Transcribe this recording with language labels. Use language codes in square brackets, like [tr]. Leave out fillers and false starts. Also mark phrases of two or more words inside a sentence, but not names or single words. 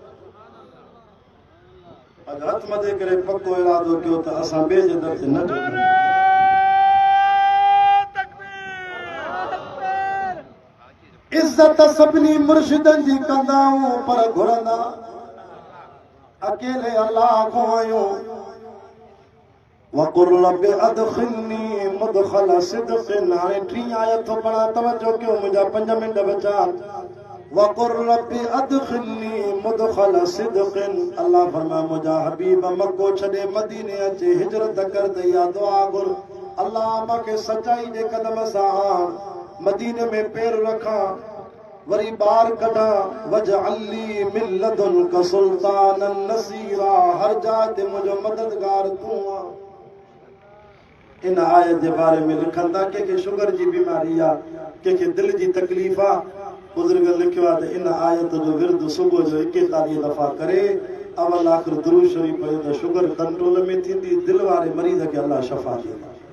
[sd] अॼु हथ मथे करे पको इरादो कयो त असां ॿिए जे दर ते न झुकायूं। इज्जत सभिनी मुर्शिदनि जी कंदा आहियूं, पर घुरंदा अकेले अलाह खां आहियूं। [ar] وقل رب أدخلني مدخل صدق. [sd] हाणे 3 आयत पढ़ा, तवज्जो कयो, मुंहिंजा 5 मिंट बचा। [ar] وقل رب أدخلني مدخل صدق. [sd] अल्लाह फरमाए मुंहिंजा हबीब मक्को छॾे मदीने अचे, हिजरत कर त इहा दुआ घुर, अल्लाह मूंखे सचाई जे कदम सां आण, मदीने में पैर रखां, वरी ॿार कढां। [ar] واجعل لي من لدنك سلطانا نصيرا. [sd] हर जाइ ते मुंहिंजो मददगार तूं आहीं। इन आयत जे बारे में लिखनि था, कंहिंखे शुगर जी बीमारी आहे, कंहिंखे दिलि जी तकलीफ़ आहे, बुज़ुर्ग लिखियो आहे त इन आयत जो विर्द सुबुह जो 41 दफ़ा करे, अवल आख़िर दुरूद शरीफ़ पढ़े त [en] sugar control [sd] में थींदी, दिलि वारे मरीज़ खे अल्लाह शफ़ा ॾींदा।